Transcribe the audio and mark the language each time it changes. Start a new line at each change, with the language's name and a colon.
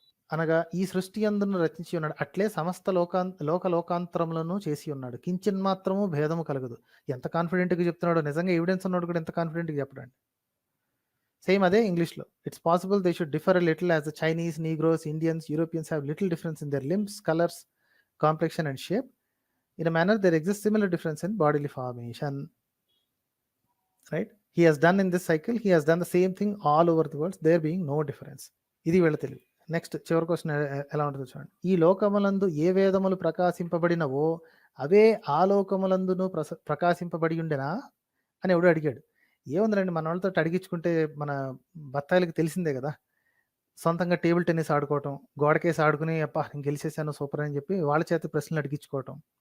Telugu: అనగా ఈ సృష్టి అందును రచించి ఉన్నాడు, అట్లే సమస్త లోకాంతరములను చేసి ఉన్నాడు, కించిన్ మాత్రము భేదము కలగదు. ఎంత కాన్ఫిడెంట్గా చెప్తున్నాడో, నిజంగా ఎవిడెన్స్ ఉన్నాడు కూడా ఎంత కాన్ఫిడెంట్గా చెప్పడండి. సేమ్ అదే ఇంగ్లీష్లో,
English: It's possible they should differ a little as the Chinese, negroes, Indians, Europeans have little difference in their limbs, colours, complexion and shape. In a manner there exists similar difference in bodily formation. Right? He has done in this cycle, he has done the same thing all over the world, there being no difference.
Telugu: ఇది వీళ్ళ తెలివి. Next చివరి question ఎలా ఉంటుందో చూడండి. ఈ లోకములందు ఏ వేదములు ప్రకాశింపబడినవో అవే ఆలోకములందును ప్రకాశింపబడి ఉండెనా అని ఎవడు అడిగాడు. ఏముందిరండి మన వాళ్ళతో అడిగించుకుంటే మన బత్తాయిలకి తెలిసిందే కదా, సొంతంగా టేబుల్ టెన్నిస్ ఆడుకోవటం, గోడకేసి ఆడుకుని అబ్బా నేను గెలిచేసాను సూపర్ అని చెప్పి వాళ్ళ చేత ప్రశ్నలు అడిగించుకోవటం.